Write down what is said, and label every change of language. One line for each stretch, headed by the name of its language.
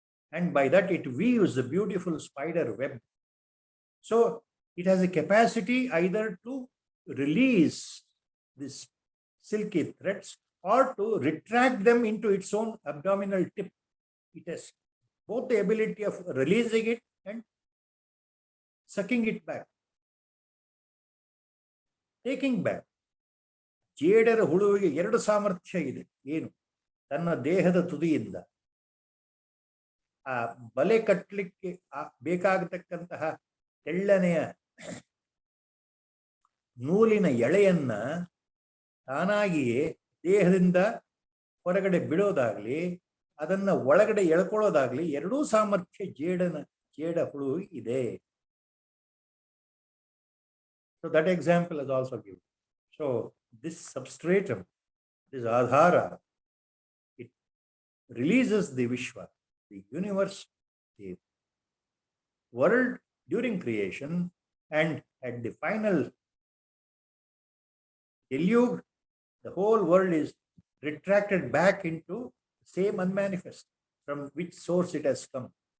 English: And by that it weaves a beautiful spider web. So it has a capacity either to release these silky threads or to retract them into its own abdominal tip. It has both the ability of releasing it and sucking it back, taking back.
Kannada: ಜೇಡರ ಹುಳುವಿಗೆ ಎರಡು ಸಾಮರ್ಥ್ಯ ಇದೆ. ಏನು? ತನ್ನ ದೇಹದ ತುದಿಯಿಂದ ಆ ಬಲೆ ಕಟ್ಟಲಿಕ್ಕೆ ಬೇಕಾಗತಕ್ಕಂತಹ ತೆಳ್ಳನೆಯ ನೂಲಿನ ಎಳೆಯನ್ನ ತಾನಾಗಿಯೇ ದೇಹದಿಂದ ಹೊರಗಡೆ ಬಿಡೋದಾಗ್ಲಿ, ಅದನ್ನ ಒಳಗಡೆ ಎಳ್ಕೊಳ್ಳೋದಾಗ್ಲಿ, ಎರಡೂ ಸಾಮರ್ಥ್ಯ ಜೇಡ ಹುಳು ಇದೆ.
English: So that example is also given. So this substratum, this adhara, it releases the Vishwa, the universe, the world during creation, and at the final deluge, the whole world is retracted back into the same unmanifest from which source it has come.